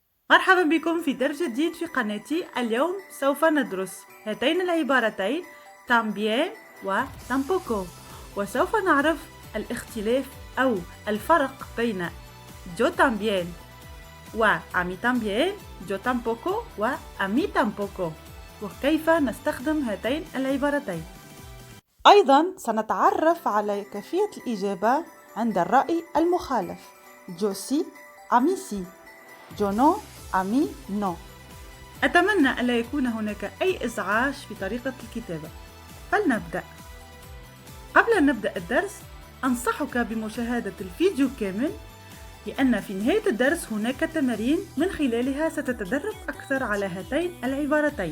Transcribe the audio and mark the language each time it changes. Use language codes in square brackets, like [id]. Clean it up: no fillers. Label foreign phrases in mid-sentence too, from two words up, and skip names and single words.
[ar] مرحبا بكم في درس جديد في قناتي. اليوم سوف ندرس هاتين العبارتين también و tampoco، وسوف نعرف الاختلاف أو الفرق بين [es] yo también [ar] و [es] a mí también، yo tampoco [ar] و [es] a mí tampoco، [ar] وكيف نستخدم هاتين العبارتين. أيضا سنتعرف على كيفية الإجابة عند الرأي المخالف [es] yo sí a mí sí، yo no a mí no. [ar] أتمنى ألا يكون هناك أي إزعاج في طريقة الكتابة. فلنبدأ. قبل أن نبدأ الدرس أنصحك بمشاهدة الفيديو كامل، لأن في نهاية الدرس هناك تمارين من خلالها ستتدرب أكثر على هاتين العبارتين.